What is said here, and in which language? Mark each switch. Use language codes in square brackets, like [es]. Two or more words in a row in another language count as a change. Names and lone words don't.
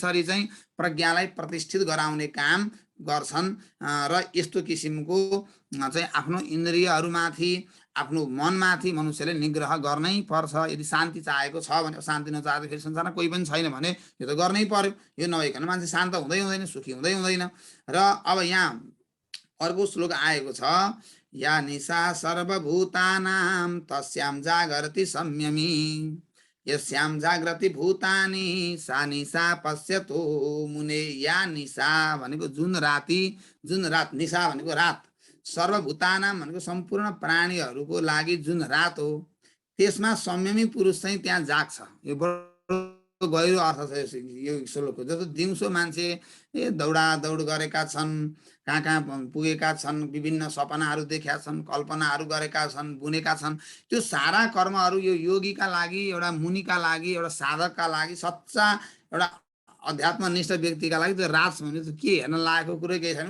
[ne] त्यसरी चाहिँ प्रज्ञालाई प्रतिष्ठित गराउने काम गर्छन् र यस्तो किसिमको चाहिँ आफ्नो इन्द्रियहरूमाथि आफ्नो मनमाथि मनुष्यले निग्रह गर्नै पर्छ। यदि शान्ति चाहेको छ भने, शान्ति नचाहेको संसारमा कोही पनि छैन भने यो त गर्नै पर्यो। यो नभइकन मान्छे शान्त हुँदै हुँदैन, सुखी हुँदै हुँदैन। र अब यहाँ अर्को श्लोक आएको छ, [sa] या निशा सर्वभूतानां तस्यां जागर्ति संयमी यस्यां जागृति भूतानि सा निशा पश्यतो मुने। या निशा [ne] भनेको जुन राति, जुन रात, निशा भनेको रात, सर्वभूतानां भनेको सम्पूर्ण प्राणीहरूको लागि जुन रात हो, त्यसमा संयमी पुरुष चाहिँ त्यहाँ जाग्छ। यो बडो गहिरो अर्थ छ यो श्लोकको। जस्तो दिउँसो मान्छे दौडादौड गरेका छन्, कहाँ कहाँ पुगेका छन्, विभिन्न सपनाहरू देखेका छन्, कल्पनाहरू गरेका छन्, बुनेका छन्, त्यो सारा कर्महरू यो योगीका लागि, एउटा मुनिका लागि, एउटा साधकका लागि, सच्चा एउटा अध्यात्मनिष्ठ व्यक्तिका लागि त्यो रात भने के हेर्न लागेको कुरै केही छैन।